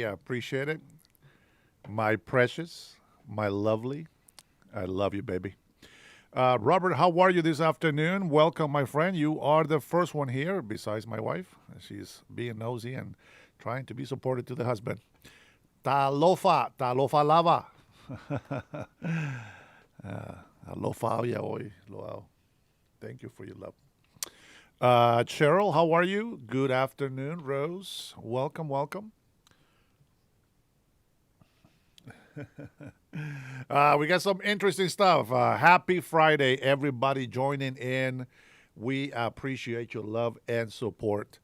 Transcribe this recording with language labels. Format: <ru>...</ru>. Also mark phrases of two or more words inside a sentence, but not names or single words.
<en>I appreciate it. My precious, my lovely. I love you, baby. Robert, how are you this afternoon? Welcome, my friend. You are the first one here, besides my wife. She's being nosy and trying to be supportive to the husband.</en> <sm>Talofa, talofa lava. Alofa ya hoy. Loao.</sm> <en>Thank you for your love. Cheryl, how are you? Good afternoon, Rose. Welcome, welcome. We got some interesting stuff. Happy Friday, everybody joining in. We appreciate your love and support.</en>